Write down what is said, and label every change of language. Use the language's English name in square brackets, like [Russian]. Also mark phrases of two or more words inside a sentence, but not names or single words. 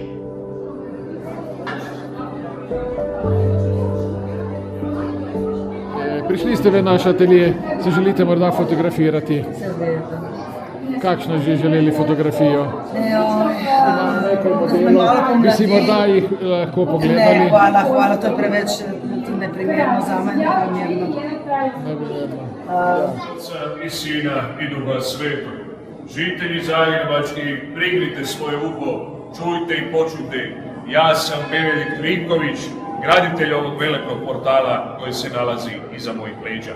[Slovenian] Prišli ste v naš atelje, se želite morda fotografirati? Kakšno že želeli fotografijo? Nekaj modelov, bi si morda jih lahko pogledali? Ne, hvala, to je preveč neprimerno za mene, [Croatian] I sina i duha svetog. Žitelji Zagrebački, prignite svoje uho, čujte i počujte. Ja sam Bevelik Vinković, graditelj ovog velikog portala koji se nalazi iza mojih leđa.